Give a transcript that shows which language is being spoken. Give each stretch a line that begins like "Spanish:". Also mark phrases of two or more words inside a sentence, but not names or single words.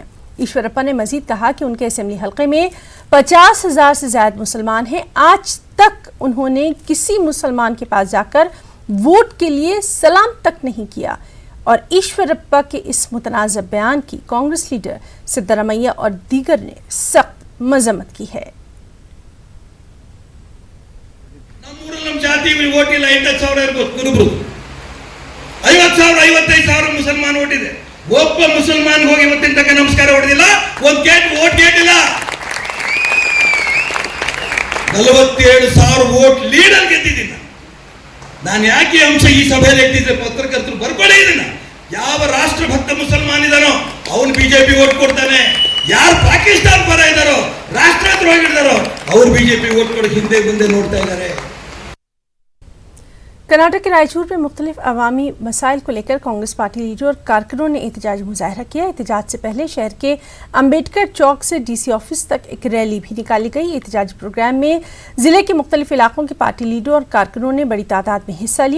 Urdu: ایشورپا نے مزید کہا کہ ان کے اسمبلی حلقے میں 50,000 سے زیادہ مسلمان ہیں. آج تک انہوں نے کسی مسلمان کے پاس جا کر ووٹ کے لیے سلام تک نہیں کیا اور ایشورپا کے اس متنازع بیان کی کانگریس لیڈر سدارامیا اور دیگر نے سخت مذمت کی ہے.
Kannada: ಮುಸಲ್ಮಾನ್ ವೋಟ್ ಇದೆ, ಒಬ್ಬ ಮುಸಲ್ಮಾನ್ ಹೋಗಿ ಇವತ್ತಿನ ತನಕ ನಮಸ್ಕಾರ ಹೊಡೆದಿಲ್ಲ, ಒಂದು ವೋಟ್ ಗೇಟ್ ಇಲ್ಲ। 47,000 ವೋಟ್ ಲೀಡರ್ ಗೆದ್ದಿದ್ದೀನಿ ನಾನು। ಯಾಕೆ ಅಂಶ ಈ ಸಭೆಯಲ್ಲಿ ಎತ್ತಿದ್ರೆ ಪತ್ರಕರ್ತರು ಬರ್ಕೊಳ್ಳಿ ಇದನ್ನ। ಯಾವ ರಾಷ್ಟ್ರಭಕ್ತ ಮುಸಲ್ಮಾನ್ ಇದಾನೋ ಅವನು ಬಿಜೆಪಿ ವೋಟ್ ಕೊಡ್ತಾನೆ, ಯಾರು ಪಾಕಿಸ್ತಾನ ಪರ ಇದ್ದಾರೋ ರಾಷ್ಟ್ರದ್ರೋಹಿಗಳಿದ್ದಾರೋ ಅವ್ರು ಬಿಜೆಪಿ ವೋಟ್ ಕೊಡೋ ಹಿಂದೆ ಮುಂದೆ ನೋಡ್ತಾ ಇದ್ದಾರೆ।
Urdu: کرناٹک کے رائچور میں مختلف عوامی مسائل کو لے کر کانگریس پارٹی لیڈر اور کارکنوں نے احتجاج مظاہرہ کیا. احتجاج سے پہلے شہر کے امبیڈکر چوک سے ڈی سی آفس تک ایک ریلی بھی نکالی گئی. احتجاجی پروگرام میں ضلعے کے مختلف علاقوں کے پارٹی لیڈر اور کارکنوں نے بڑی تعداد میں حصہ لیا.